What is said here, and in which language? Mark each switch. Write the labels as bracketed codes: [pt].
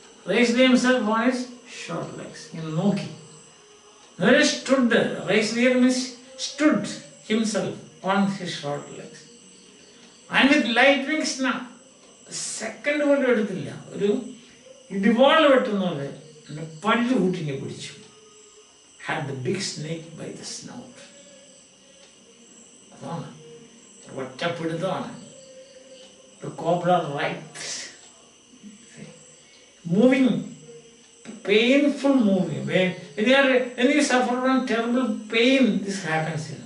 [en] Raised himself on his short legs. [ml] ഇങ്ങനെ നോക്കി. [en] Stood. Raised here means stood himself on his short legs. And with lightning snap. [ml] Second പോലും എടുത്തില്ല. ഒരു ഇടിവാൾ വെട്ടുന്ന പോലെ പല്ല് കൂട്ടിങ്ങി പിടിച്ചു. [en] Had the big snake by the snout. [ml] അതാണ് ഒറ്റപ്പെടുത്തമാണ്. [en] The cobra writhes. Moving, painful moving. When you suffer from terrible pain, this happens.